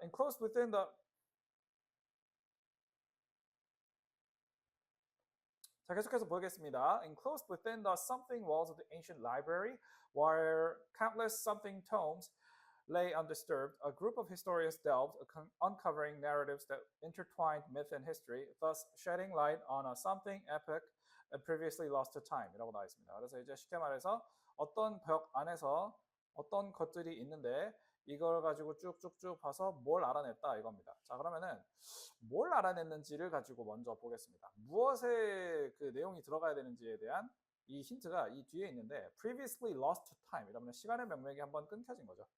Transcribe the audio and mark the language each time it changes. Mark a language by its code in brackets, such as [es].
[en] Enclosed within the [ko] 자, 계속해서 보겠습니다. [en] Enclosed within the something walls of the ancient library, where countless something tomes lay undisturbed, a group of historians delved, uncovering narratives that intertwined myth and history, thus shedding light on a something epic and previously lost to time. [ko] 이라고 나와 있습니다. 그래서 이제 쉽게 말해서 어떤 벽 안에서 어떤 것들이 있는데 이걸 가지고 쭉쭉쭉 봐서 뭘 알아냈다 이겁니다. 자, 그러면은 뭘 알아냈는지를 가지고 먼저 보겠습니다. 무엇에 그 내용이 들어가야 되는지에 대한 이 힌트가 이 뒤에 있는데 [en] previously lost to time [ko] 이러면 시간의 명맥이 한번 끊겨진 거죠.